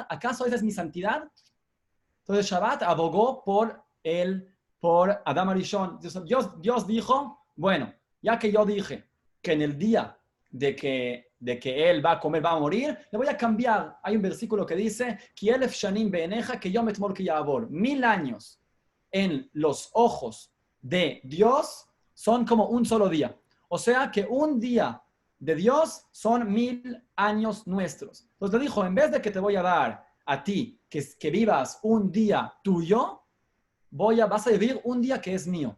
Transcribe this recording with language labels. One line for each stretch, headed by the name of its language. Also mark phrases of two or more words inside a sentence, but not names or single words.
Spanish: ¿Acaso esa es mi santidad? Entonces Shabbat abogó por Adam Arishon. Dios dijo, bueno, ya que yo dije que en el día de que él va a comer, va a morir, le voy a cambiar. Hay un versículo que dice,
Hebrew: כי אלף שנים בעיניך כיום אתמול כי יעבור.
Spanish: 1000 años en los ojos de Dios son como un solo día. O sea que un día de Dios son 1000 años nuestros. Entonces le dijo, en vez de que te voy a dar a ti que vivas un día tuyo, vas a vivir un día que es mío.